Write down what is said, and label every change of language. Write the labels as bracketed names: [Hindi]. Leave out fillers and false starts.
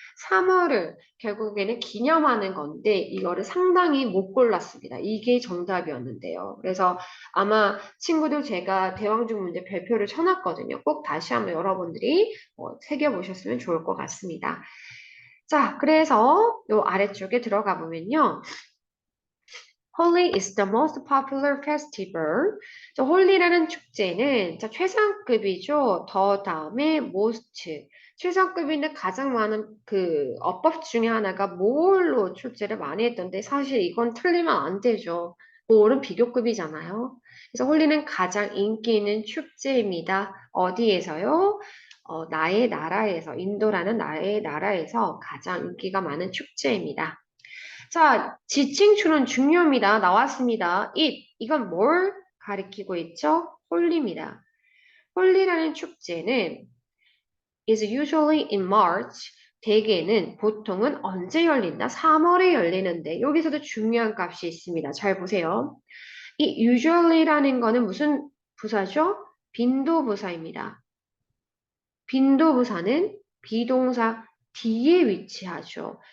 [Korean] 3월을 결국에는 기념하는 건데 이거를 상당히 못 골랐습니다. 이게 정답이었는데요. 그래서 아마 친구들 제가 대왕중 문제 별표를 쳐놨거든요. 꼭 다시 한번 여러분들이 새겨보셨으면 좋을 것 같습니다. 자, 그래서 요 아래쪽에 들어가 보면요. [English] Holi is the most popular festival. [Korean] 자, 홀리라는 축제는 자, 최상급이죠. 더 다음에 most. 최상급인데 가장 많은 그 어법 중에 하나가 more로 출제를 많이 했던데 사실 이건 틀리면 안 되죠. more는 비교급이잖아요. 그래서 홀리는 가장 인기 있는 축제입니다. 어디에서요? 나의 나라에서, 인도라는 나의 나라에서 가장 인기가 많은 축제입니다. 자, 지칭추는 중요합니다. 나왔습니다. 이건 뭘 가리키고 있죠? 홀리입니다. 홀리라는 축제는 [English] is usually in March. [Korean] 대개는 보통은 언제 열린다? 3월에 열리는데 여기서도 중요한 값이 있습니다. 잘 보세요. 이 usually라는 거는 무슨 부사죠? 빈도부사입니다. 빈도부사는 비동사 뒤에 위치하죠.